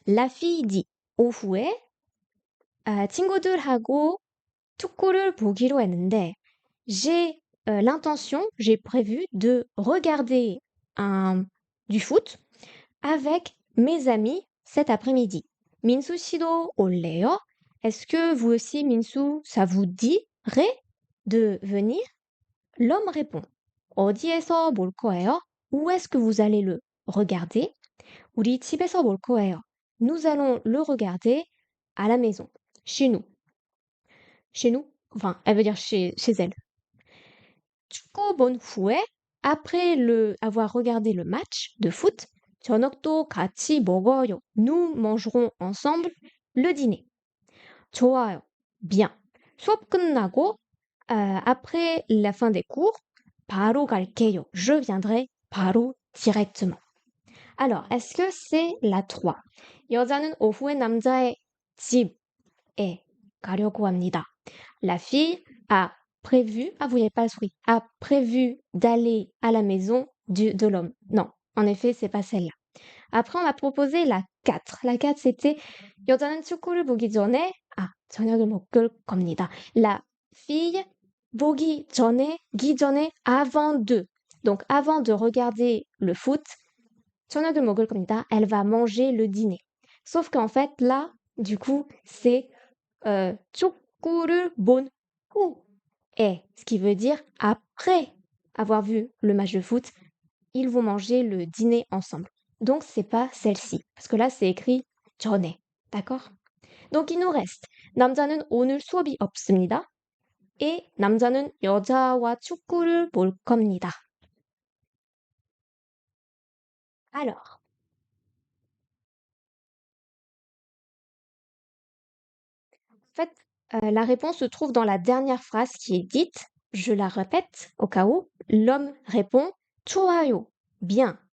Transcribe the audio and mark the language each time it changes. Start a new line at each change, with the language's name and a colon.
French: La fille dit
Korean: 오후에 친구들하고 축구를 보기로 했는데
French: j'ai l'intention, j'ai prévu de regarder du foot avec mes amis cet après-midi.
Korean: 민수 씨도 올래요?
French: Est-ce que vous aussi, 민수, ça vous dirait de venir? L'homme répond
Korean: 어디에서 볼 거예요?
French: Où est-ce que vous allez le regarder?
Korean: 우리 집에서 볼 거예요.
French: Nous allons le regarder à la maison, chez nous. Chez nous, enfin, elle veut dire chez elle.
Korean: 축구 본 후에,
French: après avoir regardé le match de foot,
Korean: 저녁도 같이 먹어요.
French: Nous mangerons ensemble le dîner.
Korean: 좋아요. Bien. 수업 끝나고,
French: après la fin des cours,
Korean: 바로 갈게요.
French: Je viendrai 바로 directement. Alors, est-ce que c'est la 3?
Korean: 여자는 오후에 남자의 집에 가려고 합니다.
French: La fille a prévu, ah vous n'avez pas le souris, a prévu d'aller à la maison de l'homme. Non, en effet, c'est pas celle-là. Après, on m'a proposé la 4. La 4, c'était
Korean: 여자는 축구를 보기 전에 저녁을 먹을 겁니다.
French: La fille
Korean: 보기 전에
French: avant de. Donc avant de regarder le foot,
Korean: 저녁을 먹을 겁니다.
French: Elle va manger le dîner. Sauf qu'en fait, là, du coup, c'est
Korean: 축구를 본 후에,
French: ce qui veut dire après avoir vu le match de foot, ils vont manger le dîner ensemble. Donc, c'est pas celle-ci. Parce que là, c'est écrit 전에. D'accord? Donc, il nous reste
Korean: 남자는 오늘 수업이 없습니다. Et 남자는 여자와 축구를 볼 겁니다.
French: Alors, en fait, la réponse se trouve dans la dernière phrase qui est dite. Je la répète au cas où. L'homme répond
Korean: 좋아요.
French: Bien.